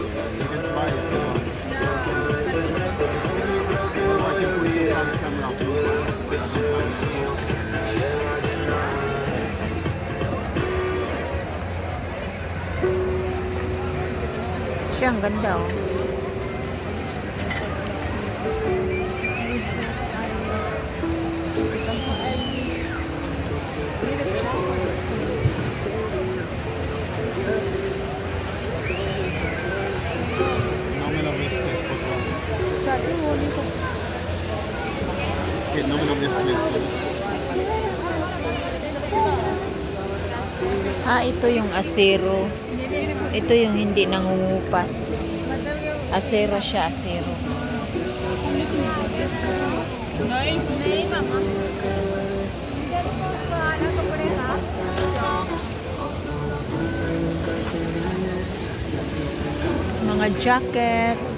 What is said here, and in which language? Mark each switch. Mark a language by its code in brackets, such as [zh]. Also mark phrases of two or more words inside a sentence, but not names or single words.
[tl] Siya, ang ganda oh. [es] No me lo mezcles, por favor. Que no me lo mezcles, por favor. [tl] Ito yung asero. Ito yung hindi nangungupas. Asero siya, asero. Mga jacket.